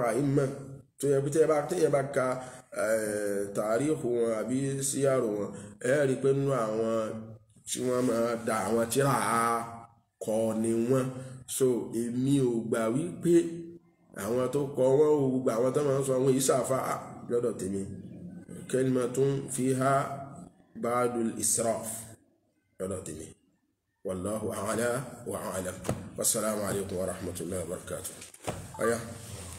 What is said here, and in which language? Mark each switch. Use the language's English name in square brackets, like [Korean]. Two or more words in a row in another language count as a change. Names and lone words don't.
[Yoruba] àìmọ̀ tó yẹ pé tẹ́yẹ bá ka tàríkù wọn àbí síyàrò wọn rí pé nínú àwọn tí wọ́n máa da àwọn tíra kọ ni wọ́n so èmi ò gbà wípé àwọn tó kọ wọ́n ò gbà àwọn tó máa ń sọ àwọn ìsàfà lọ́dọ̀ tèmi [Arabic] كلمة فيها بعض الإسراف [Yoruba] lọ́dọ̀ tèmi [Arabic] والله أعلى وأعلم والسلام عليكم ورحمة الله وبركاته